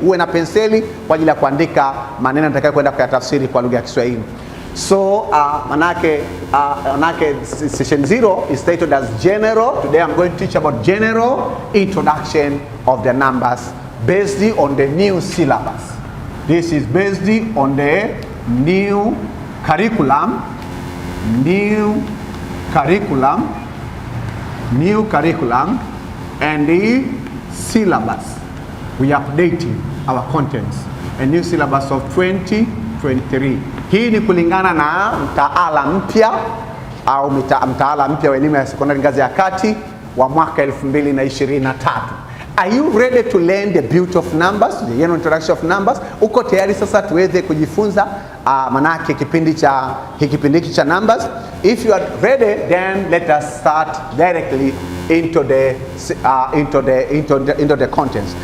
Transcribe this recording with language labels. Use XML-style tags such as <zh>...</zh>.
<sw>Uwe na penseli kwa ajili ya kuandika maneno nitakayo kwenda kuyatafsiri kwa lugha ya Kiswahili.</sw> <en>So manake session 0 is stated as general. Today I'm going to teach about general introduction of the numbers based on the new syllabus. This is based on the new curriculum, and the syllabus. We are updating our contents. A new syllabus of 2023.</en> <sw>Hii ni kulingana na mtaala mpya au mtaala mpya wa elimu ya sekondari ngazi ya kati wa mwaka 2023.</sw> <en>Are you ready to learn the beauty of numbers, the general introduction of numbers?</en> <sw>Uko tayari sasa tuweze kujifunza manake kipindi cha numbers?</sw> <en>If you are ready, then let us start directly into the contents.</en>